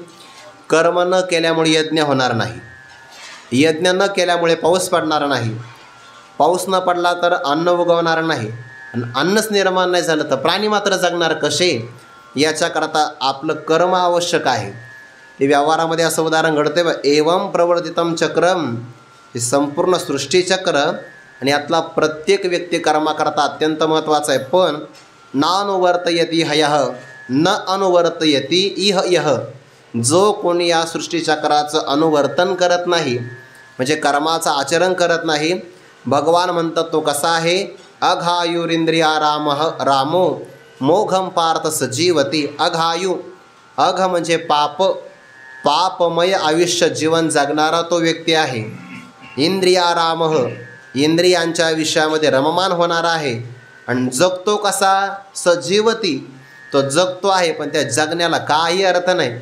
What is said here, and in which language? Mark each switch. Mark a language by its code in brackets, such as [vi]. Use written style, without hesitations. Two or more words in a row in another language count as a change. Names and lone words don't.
[mr] कर्म न केल्यामुळे यज्ञ होणार नाही, यज्ञ न केल्यामुळे पाऊस पडणार नाही, पाऊस न पडला तर अन्न उगवणार नाही, आणि अन्नच निर्माण नाही झालं तर प्राणी मात्र जगणार कसे? याच्याकरता आपलं कर्म आवश्यक आहे. हे व्यवहारामध्ये असं उदाहरण घडते बा, [sa] एवं प्रवर्तितम चक्रम. [mr] हे संपूर्ण सृष्टीचक्र आणि यातला प्रत्येक व्यक्ती कर्माकरता अत्यंत महत्त्वाचा आहे. [sa] पण नानुवर्तयती हयः, न अनुवर्तयती इह यः. [mr] जो कोणी या सृष्टीचक्राचं अनुवर्तन करत नाही म्हणजे कर्माचं आचरण करत नाही, भगवान म्हणतात तो कसा आहे? [sa] अघायुरिंद्रिया रामो मोघम पार्थ सजीवती. [mr] अघायू, अघ म्हणजे पाप, पापमय आयुष्य जीवन जगणारा तो व्यक्ती आहे. इंद्रिया रामः, इंद्रियांच्या विषयामध्ये रममान होणार आहे. आणि जगतो कसा? सजीवती, तो जगतो आहे पण त्या जगण्याला काही अर्थ नाही.